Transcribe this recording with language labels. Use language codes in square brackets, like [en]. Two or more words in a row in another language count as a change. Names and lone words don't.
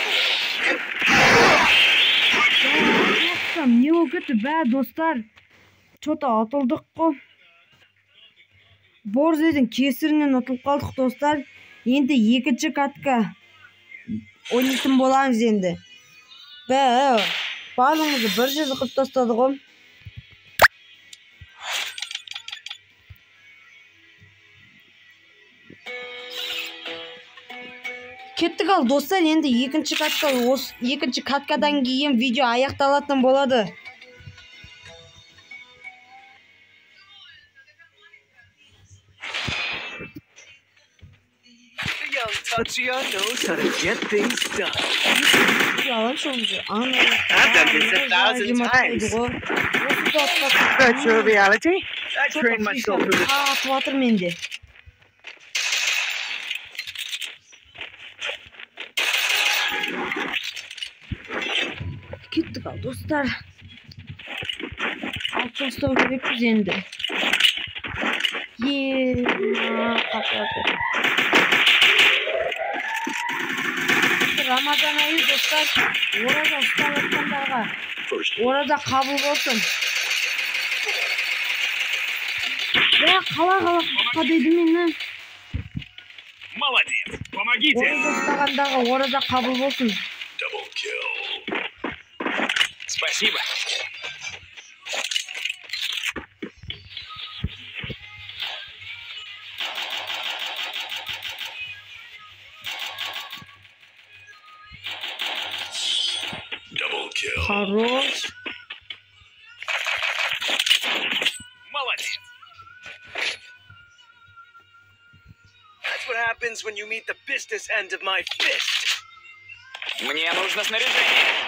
[tr] Ne oldu be dostlar? [kk] Что-то атылдық қой. Борзойдың кесірінен ұтылып қалдық достар. Енді екінші катка ойнайтын боламыз енді. Барлығымызды бір жерде қылып тастады ғой. Кеттік ал достар, енді екінші каткадан кейін видео аяқталатын болады. [en] Tatsuya knows how to get things done. I've done this 1,000 times. Virtual reality. I trained myself for this. [kk] Туатыр менде. Кеттік ал достар. Алып тастау керекпіз енді. Рамазан айы достар, ораза ұстап жатқандарға ораза қабыл болсын. Қалай дейді мені. [ru] Молодец. Помогите. [kk] Ораза ұстағандағы ораза қабыл болсын. [ru] Спасибо. Хорош. Молодец. [en] That's what happens when you meet the business end of my fist. [ru] Мне нужно снаряжение.